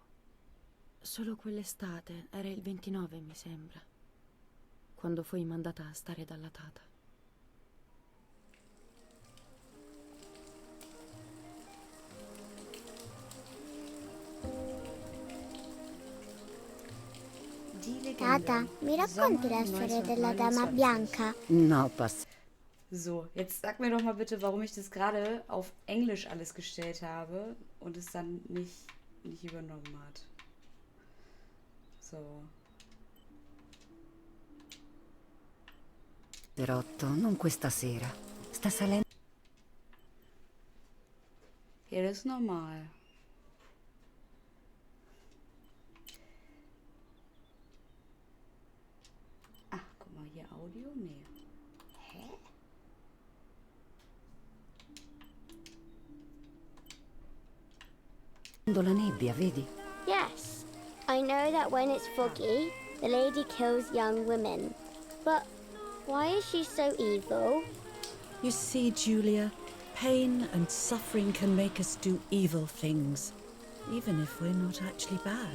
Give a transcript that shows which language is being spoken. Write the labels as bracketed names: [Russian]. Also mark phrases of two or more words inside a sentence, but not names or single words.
[Italian] Solo quell'estate, era il 29 mi sembra, quando fui mandata a stare dalla tata. Tata, mi racconti la storia della Dama Bianca? No, pass. [German] So, jetzt sag mir doch mal bitte, warum ich das gerade auf Englisch alles gestellt habe und es dann nicht übernommen hat. So. [Italian] Rotto, non questa sera. Sta salendo. [German] Ja, das ist normal. Ach, guck mal, hier Audio? Nee. Hä? [Italian] La nebbia, vedi? [English] Yes. I know that when it's foggy, the lady kills young women. But why is she so evil? You see, Julia, pain and suffering can make us do evil things, even if we're not actually bad.